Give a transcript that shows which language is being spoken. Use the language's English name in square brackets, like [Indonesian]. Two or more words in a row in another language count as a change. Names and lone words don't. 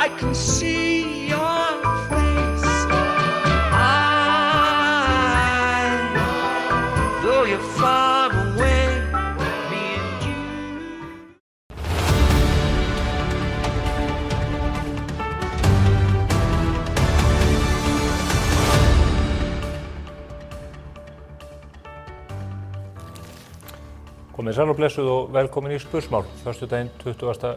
[English] can see your face. Though you're far away, me and you. [Icelandic] Komið sæl og blessuð og velkomin í Spursmál, föstudaginn 20.